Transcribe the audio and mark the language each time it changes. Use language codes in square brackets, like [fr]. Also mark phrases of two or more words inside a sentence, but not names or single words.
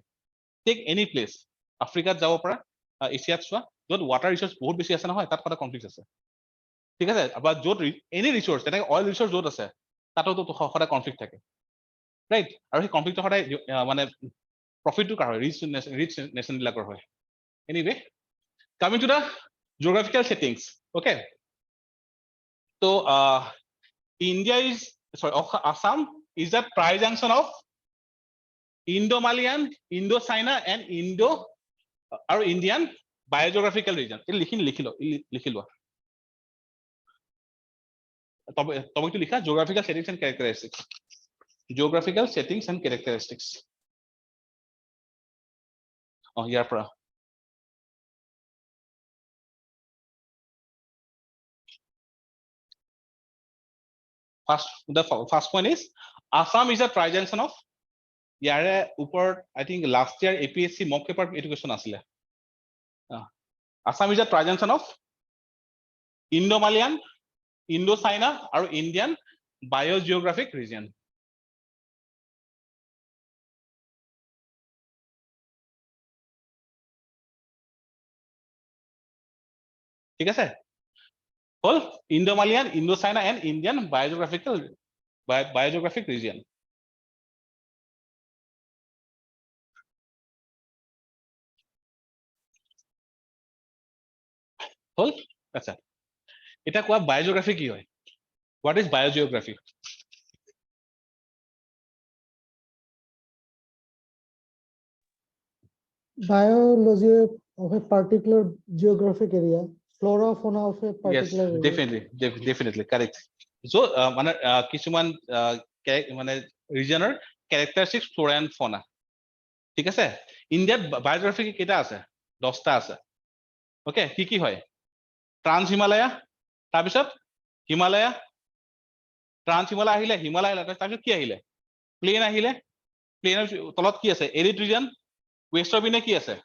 [en] take any place, [as] আফ্ৰিকাত যাব পৰা, এছিয়াত চোৱা, য'ত [en] water resource [as] বহুত বেছি আছে নহয়, তাত সদায় কনফ্লিক্ট আছে, ঠিক আছে? বা য'ত [en] any resource, [as] তেনেকে [en] oil resource [as] য'ত আছে, তাতো সদায় কনফ্লিক্ট থাকে, ৰাইট? আৰু সেই কনফ্লিক্টটো সদায় মানে প্ৰফিটটো কাৰ হয়, [en] rich nation [as] বিলাকৰ হয়। [en] anyway, coming to the geographical settings, okay? So Assam is a tri-junction of Indo-Malayan, Indo-China and Indian biogeographical region. [as] এই লিখি লোৱা। টপিকটো লিখা, [en] geographical settings and characteristics. Geographical settings and characteristics. [as] ইয়াৰ পৰা [en] the first one is Assam is a tri-junction of, [as] ইয়াৰে ওপৰত [en] I think last year APSC mock paper education আছিলে, Assam is a tri-junction of Indo-Malayan, Indo-China আৰু Indian biogeographic region. [as] ঠিক আছে, হল [en] Indo-Malayan, Indo-China and Indian biogeographic region. [as] হল, আচ্ছা, এটা কোৱা বায়োজিওগ্ৰাফি কি হয়? [en] What is biogeography? Biology of a particular geographic area, flora fauna of a particular yes, area. definitely correct. So [as] মানে কিছুমান মানে ৰিজনৰ [en] characteristics flora and fauna, [as] ঠিক আছে? ইণ্ডিয়াত বায়োজিওগ্ৰাফি কেইটা আছে? 10টা আছে, ওকে? কি হয়? ট্ৰান্স হিমালয়া, তাৰপিছত হিমালয়া, ট্ৰান্স হিমালয়া আহিলে, হিমালয়া তাৰপিছত কি আহিলে? প্লেন আহিলে, প্লেনৰ তলত কি আছে? [en] arid region, [as] ৱেষ্টৰ পিনে কি আছে?